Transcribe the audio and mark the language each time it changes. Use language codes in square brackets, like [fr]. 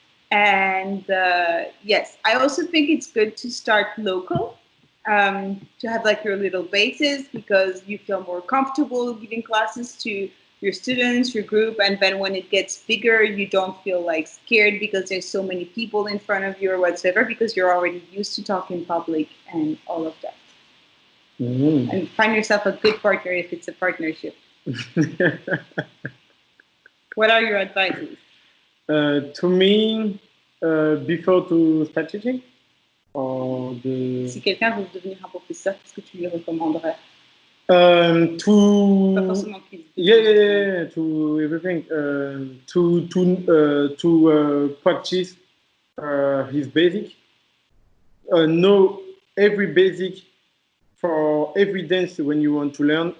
[en] And yes, I also think it's good to start local, to have like your little bases because you feel more comfortable giving classes to your students, your group, and then when it gets bigger, you don't feel like scared because there's so many people in front of you or whatsoever because you're already used to talk in public and all of that. Mhm. And find yourself a good partner if it's a partnership. What are your advices? To me, before to start teaching, or [fr] Si quelqu'un veut devenir un professeur, qu'est-ce que tu lui recommanderais? Pas [en] to [fr] forcément qu'il [en] yeah, yeah, yeah, yeah, to everything, to practice his basic, know every basic for every dance when you want to learn.